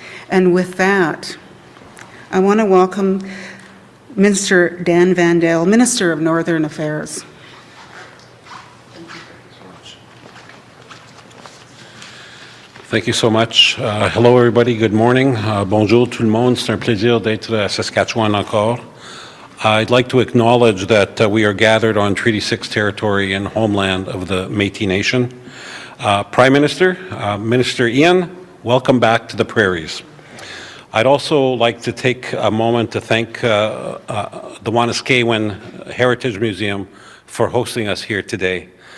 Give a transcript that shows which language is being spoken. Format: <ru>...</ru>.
<en>And with that, I want to welcome Minister Dan Vandal, Minister of Northern Affairs. Thank you so much. Hello everybody, good morning.</en> <fr>Bonjour tout le monde, c'est un plaisir d'être à Saskatchewan encore.</fr> <en>I'd like to acknowledge that we are gathered on Treaty 6 territory and homeland of the Métis Nation. Prime Minister, Minister Ian, welcome back to the prairies. I'd also like to take a moment to thank the Wanuskewin Heritage Museum for hosting us here today.</en>